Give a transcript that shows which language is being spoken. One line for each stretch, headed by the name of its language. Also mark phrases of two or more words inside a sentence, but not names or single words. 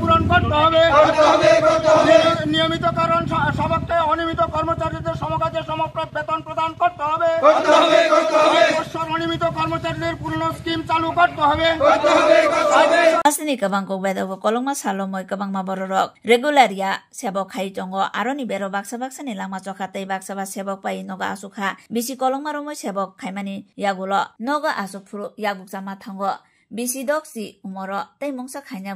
Bangla: করতে হবে। নিয়মিতকরণ সবককে অনিয়মিত কর্মচারীদের সমকাজে সমপ্রাপ বেতন প্রদান করতে হবে। অনিয়মিত কর্মচারীদের পুরনো স্কিম চালু করতে হবে।
Kok Borok: Asini kabang kok bedo ko kolongma salomoi kabang mabororok regularia sebok khai tongo aroni bero baksa baksa ni lama chokhatei baksa ba sebok pai noga asukha bisi kolongma romo sebok khaimani yagulo noga asuk phuru yaguk jama thango bisi doksi umoro tei mongsa khaina